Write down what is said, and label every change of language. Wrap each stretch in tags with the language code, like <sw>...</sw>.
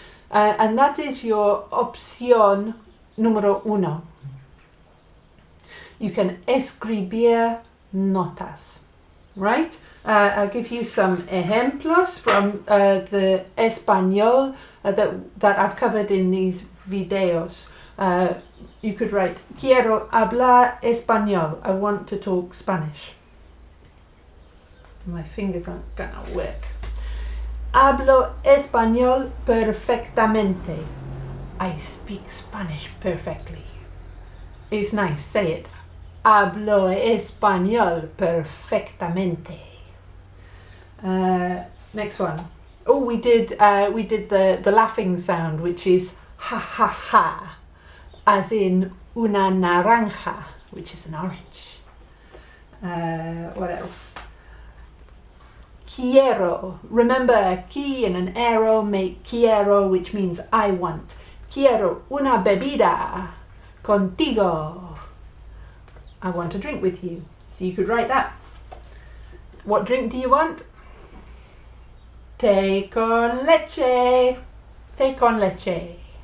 <en>And that is your</en> <es>opción número uno.</es> <en>You can</en> <es>escribir notas,</es> <en>right? I'll give you some ejemplos from the Español that I've covered in these videos. You could write,</en> <es>quiero hablar español.</es> <en>I want to talk Spanish. My fingers aren't gonna work.</en> <es>Hablo español perfectamente.</es> <en>I speak Spanish perfectly. It's nice, say it.</en> <es>Hablo español perfectamente.</es> <en>Next one. Oh, we did the laughing sound, which is ha ha ha, as in una naranja, which is an orange. What else? Quiero. Remember, qui and an arrow make quiero, which means I want.</en> <es>Quiero una bebida contigo.</es> <en>I want a drink with you. So you could write that. What drink do you want?</en> <es>Té con leche. Té con leche.</es>